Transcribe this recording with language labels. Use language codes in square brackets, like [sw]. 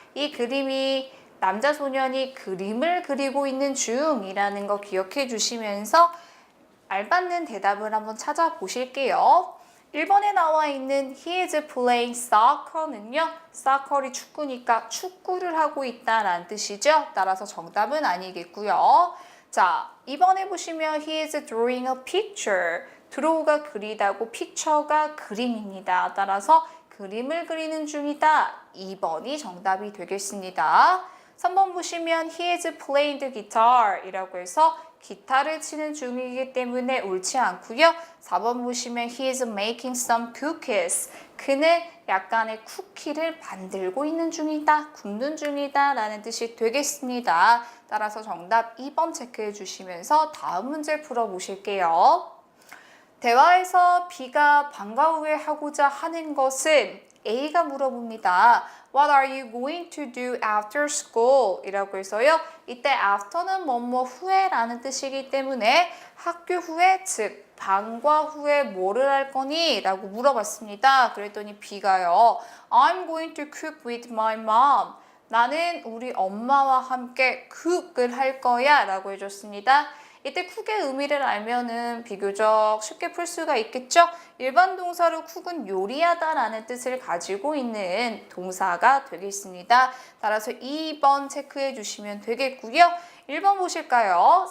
[ko] 이 그림이 남자 소년이 그림을 그리고 있는 중이라는 거 기억해 주시면서 알맞는 대답을 한번 찾아보실게요. 1번에 나와 있는 He is playing soccer 는요. soccer이 축구니까 축구를 하고 있다라는 뜻이죠. 따라서 정답은 아니겠고요. [en] 자, 2번에 보시면 He is drawing a picture. [ko] draw가 그리다고 picture가 그림입니다. 따라서 그림을 그리는 중이다. 2번이 정답이 되겠습니다. 3번 보시면 He is playing the guitar 이라고 해서 기타를 치는 중이기 때문에 옳지 않고요. [en] 4번 보시면 He is making some cookies. [ko] 그는 약간의 쿠키를 만들고 있는 중이다. 굽는 중이다 라는 뜻이 되겠습니다. 따라서 정답 2번 체크해 주시면서 다음 문제 풀어보실게요. 대화에서 B가 방과 후에 하고자 하는 것은 A가 물어봅니다. [en] What are you going to do after school? [ko] 이라고 해서요. 이때 after는 뭐뭐 후에라는 뜻이기 때문에 학교 후에 즉 방과 후에 뭐를 할 거니? 라고 물어봤습니다. 그랬더니 B가요. [en] I'm going to cook with my mom. [ko] 나는 우리 엄마와 함께 cook을 할 거야 라고 해줬습니다. 이때 쿡의 의미를 알면은 비교적 쉽게 풀 수가 있겠죠? 일반 동사로 쿡은 요리하다 라는 뜻을 가지고 있는 동사가 되겠습니다. 따라서 2번 체크해 주시면 되겠고요. 1번 보실까요?